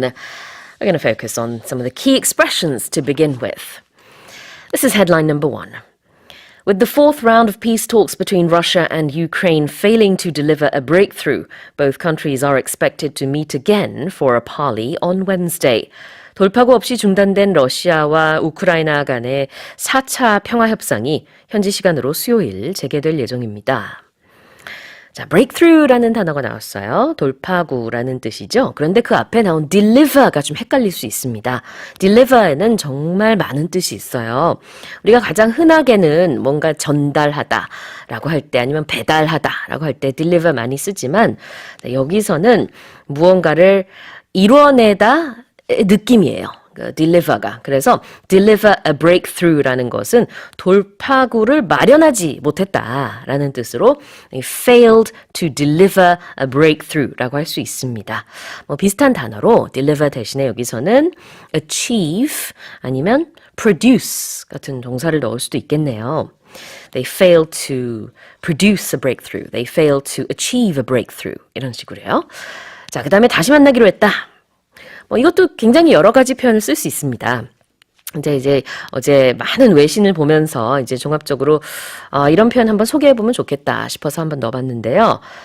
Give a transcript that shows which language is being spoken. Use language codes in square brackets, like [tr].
[en] We're going to focus on some of the key expressions to begin with. This is headline number one. With the fourth round of peace talks between Russia and Ukraine failing to deliver a breakthrough, both countries are expected to meet again for a parley on Wednesday. [ko] 돌파구 없이 중단된 러시아와 우크라이나 간의 4차 평화협상이 현지 시간으로 수요일 재개될 예정입니다. 자, breakthrough라는 단어가 나왔어요. 돌파구라는 뜻이죠. 그런데 그 앞에 나온 deliver가 좀 헷갈릴 수 있습니다. deliver에는 정말 많은 뜻이 있어요. 우리가 가장 흔하게는 뭔가 전달하다라고 할 때 아니면 배달하다라고 할 때 deliver 많이 쓰지만 여기서는 무언가를 이뤄내다 느낌이에요. deliver가. 그래서 [en] deliver a breakthrough [ko] 라는 것은 돌파구를 마련하지 못했다라는 뜻으로 [en] failed to deliver a breakthrough [ko] 라고 할 수 있습니다. 뭐 비슷한 단어로 deliver 대신에 여기서는 achieve 아니면 produce 같은 동사를 넣을 수도 있겠네요. [en] They failed to produce a breakthrough. They failed to achieve a breakthrough. [ko] 이런 식으로요. 자, 그 다음에 다시 만나기로 했다. 이것도 굉장히 여러 가지 표현을 쓸 수 있습니다. 이제 어제 많은 외신을 보면서 이제 종합적으로 이런 표현 한번 소개해보면 좋겠다 싶어서 한번 넣어봤는데요.